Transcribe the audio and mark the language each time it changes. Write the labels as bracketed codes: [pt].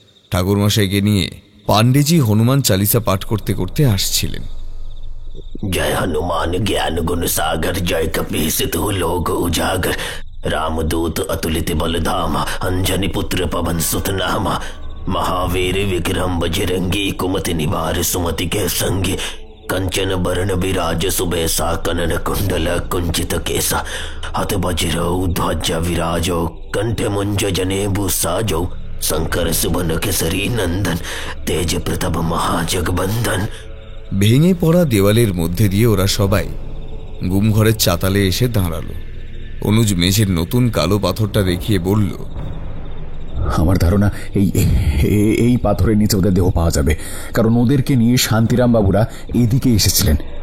[bn] ঠাকুরমশাইকে নিয়ে পাণ্ডেজি হনুমান চালিসা পাঠ করতে করতে আসছিলেন। [awa] जय हनुमान ज्ञान गुण सागर जय कपीसित लोक उजागर रामदूत अतुलित बलधामा अंजनी पुत्र पवन सुत नामा महावीर विक्रम बजरंगी कुमति निवार सुमति के संगी कंचन बरण विराज सुबेसा कनन कुंडल कुंचित केसा हत वज्र ध्वजा विराजो कंठ मुंज जनेभु साजो शंकर सुबन केसरी नंदन तेज प्रताप महाजगबंदन। [bn] ভেঙে পড়া দেওয়ালের মধ্যে দিয়ে ওরা সবাই গুমঘরের চাতালে এসে দাঁড়ালো। অনুজ মেঝের নতুন কালো পাথরটা দেখিয়ে বলল, আমার ধারণা এই পাথরের নিচে ওদের দেহ পাওয়া যাবে, কারণ ওদেরকে নিয়ে শান্তিরাম বাবুরা এদিকে এসেছিলেন।